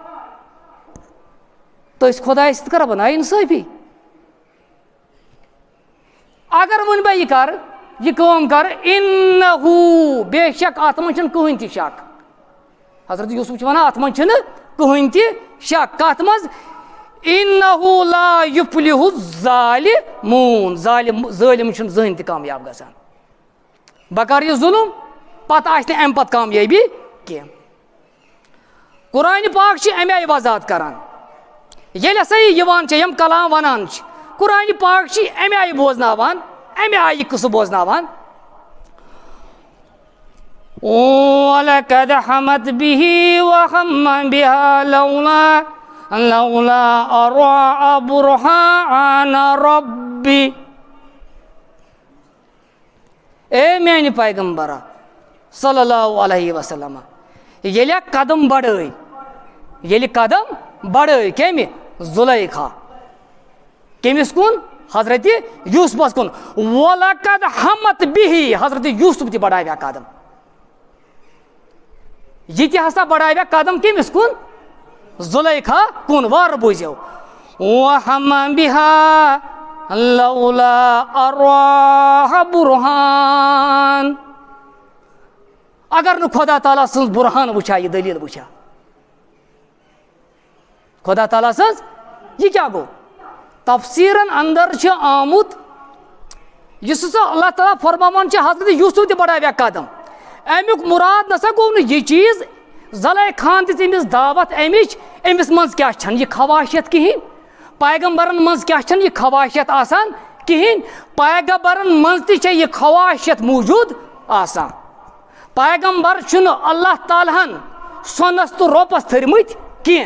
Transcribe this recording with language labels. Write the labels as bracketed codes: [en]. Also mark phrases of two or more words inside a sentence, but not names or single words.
[ks] تٔسۍ خۄدایس سۭتۍ کرا بہٕ نا اِنصٲفی اگر وۄنۍ بہٕ یہِ کرٕ یہِ کٲم کرٕ انہو بے شک اتھ منٛز چھُنہٕ کٕہٕنۍ تہِ شک حضرت یوٗسف چھُ ونان اتھ منٛز چھُنہٕ کٕہٕنۍ تہِ شک کتھ منٛز انہو [ar] لا یفلح الظالمون [ks] ظٲلِم چھُنہٕ زٕہٕنۍ تہِ کامیاب گژھان بہٕ کرٕ یہِ ظُلم پتہٕ آسہِ نہٕ امہِ پتہٕ کامیٲبی کینٛہہ قرآنِ پاک چھِ امہِ آیہِ وضاحت کران ییٚلہِ ہسا یہِ یِوان چھِ یِم کلام ونان چھِ قرآنِ پاک چھِ امہِ آیہِ بوزناوان امہِ آیہِ یہِ قٕصہٕ بوزناوان [ar] وَلَقَدْ حَمَتْ بِهِ وَهَمَّ بِهَا لَوْلَا أَن رَأَىٰ بُرْهَانَ رَبِّهِ [ks] اے میانہِ پیغمبرا [ar] صلی اللہ علیہ وسلم [ks] ییٚلہِ قدم بڑٲے کمہِ زُلیخا کٔمِس کُن حضرت یوٗسفس کُن [ar] وَلَقَدْ حَمَتْ بِهِ [ks] حضرت یوٗسف تہِ بڑاویا قدم یہِ تہِ ہسا بڑاویا قدم کٔمِس کُن زُلیخا کُن وارٕ بوٗزِو [ar] وَحَمَّ بِهَا لَوْلَا أَن رَأَىٰ بُرْهَانَ [ks] اگر نہٕ خۄدا تعالیٰ سٕنٛز بُرہان وٕچھا یہِ دٔلیٖل وٕچھا خۄدا تعالیٰ سٕنٛز یہِ کیٛاہ گوٚو تفسیٖرن اندر چھُ آمُت یُس ہسا اللہ تعالیٰ فرماوان چھِ حضرت یوٗسف تہِ بڑاویا قدم امیُک مُراد نسا گوٚو نہٕ یہِ چیٖز زلیخاہن دِژ أمِس دعوت امِچ أمِس منٛز کیٛاہ چھنہٕ یہِ خواہشت کِہینۍ پیغمبرن منٛز کیٛاہ چھنہٕ یہِ خواہشت آسان کِہینۍ پیغمبرن منٛز تہِ چھےٚ یہِ خواہشت موٗجوٗد آسان پیغمبر چھُنہٕ اللہ تعالیٰ ہن سۄنس تہٕ رۄپس تھٔرمٕتۍ کینٛہہ.